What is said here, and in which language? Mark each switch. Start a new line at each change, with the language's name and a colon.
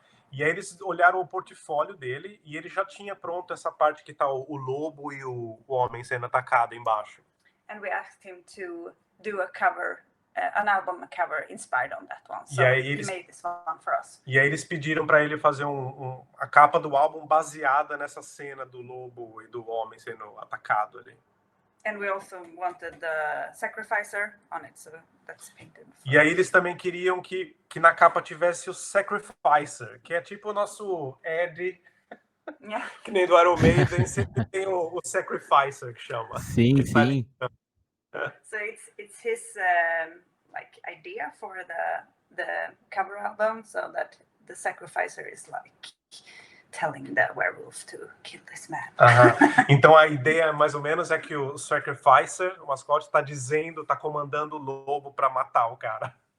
Portuguese: E aí eles olharam o portfólio dele e ele já tinha pronto essa parte que tá o lobo e o homem sendo atacado embaixo.
English: And we asked him to do a cover, an album cover inspired on that one. So he made this one for us.
Portuguese: E aí eles pediram para ele fazer a capa do álbum baseada nessa cena do lobo e do homem sendo atacado ali.
English: And we also wanted the Sacrificer on it, so that's painted.
Portuguese: E aí eles também queriam que na capa tivesse o Sacrificer, que é tipo o nosso Ed, que nem do Iron Maiden, sempre tem o Sacrificer que chama. Sim, sim.
English: So it's his like idea for the cover album, so that the Sacrificer is like telling the werewolf to kill this man.
Portuguese: Então a ideia mais ou menos é que o Sacrificer, o mascote, tá comandando o lobo para matar o cara.